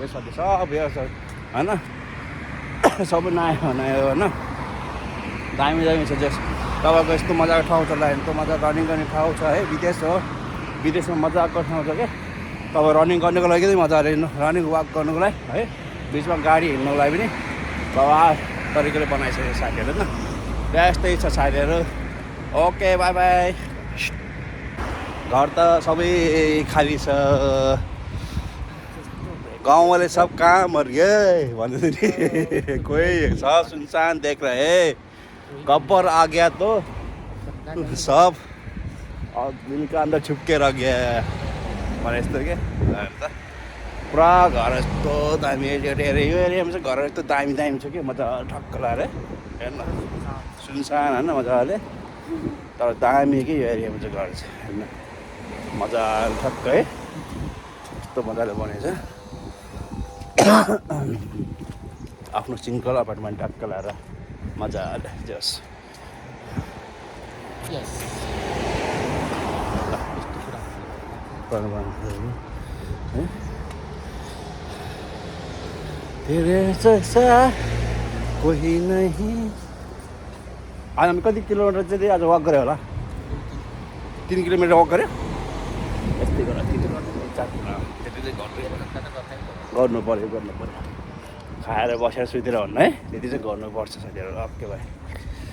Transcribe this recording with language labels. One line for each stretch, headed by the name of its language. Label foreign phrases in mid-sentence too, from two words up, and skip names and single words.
Nepali: छ सब यो छ होइन सबै नयाँ नयाँ होइन दामी दामी छ जस तपाईँको यस्तो मजाको ठाउँ छ ल यस्तो मजा रनिङ गर्ने ठाउँ छ है विदेश हो विदेशमा मजाको ठाउँ छ क्या तपाईँ रनिङ गर्नुको लागि चाहिँ मजाले
English: running walk
Nepali: गर्नुको लागि है बिचमा गाडी हिँड्नुको लागि पनि बाबा तरिकाले बनाइसकेको साथीहरू होइन त्यस्तै छ साथीहरू
English: okay bye bye
Nepali: घर त सबै खाली छ
Hindi: गाउँवाले सब कहाँ मर गए
Nepali: भन्दै नि
Hindi: कोही सब सुनसान देख रहे गब्बर आ गया तो सब और दिल का अंदर छुप के रह गया
Nepali: भने यस्तो के पुरा घर यस्तो दामी एरिया यो एरियामा चाहिँ घर यस्तो दामी दामी छ कि मजा ठक्क लाएर हेर्न सुनसान होइन मजाले तर दामी कि यो एरियामा चाहिँ घर छ हेर्न मजा ठक्क है यस्तो मजाले बनेछ आफ्नो
English: single apartment
Nepali: टक्क लाएर मजाले जस
Hindi: तेरे जैसा कोही नहीं
Nepali: आज हामी कति किलोमिटर चाहिँ आज वाक गऱ्यो होला 3 किलोमिटर वाक गऱ्यो यस्तै गरेर 3 किलोमिटर 4 किलोमिटर त्यति चाहिँ गर्नु पऱ्यो खाएर बसेर सुतेर भन्नु है त्यति चाहिँ गर्नुपर्छ साथीहरू ओके भाइ